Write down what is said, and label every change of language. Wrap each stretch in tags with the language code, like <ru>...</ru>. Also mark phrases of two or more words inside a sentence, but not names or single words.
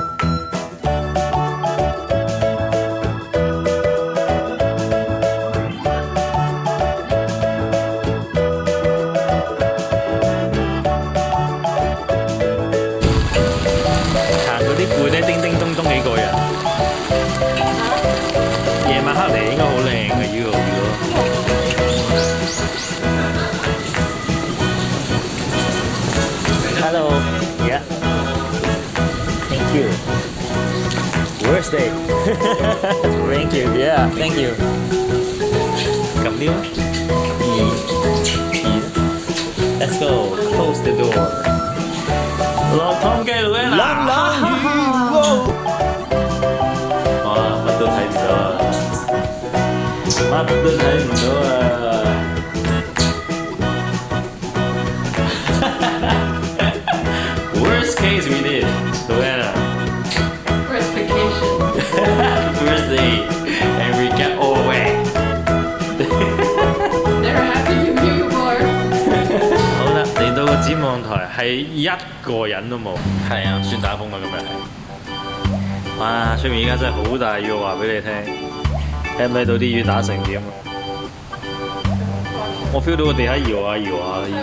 <yue>會咧叮叮咚咚幾個人，夜晚黑嚟應該好靚嘅呢個。</yue> <en>Hello, yeah, thank you. Worst day. Thank you, yeah, thank you.</en> <yue>撳啲</yue> <en>，Let's go. Close the door.</en> <yue>落湯雞佬啦！哇，乜都睇唔到啊！乜都睇唔到啊</yue> <en>！Worst case we did, Joanna. First vacation. First day, and we get all wet. Never happened to me before.</en> <yue>好啦，嚟到個展望台係一個人都冇。係啊，算打風啊今日係。哇！出面而家真係好大雨，我話俾你聽。睇唔睇到啲雨打成點啊？我 feel 到個地下搖下搖下已經。</yue>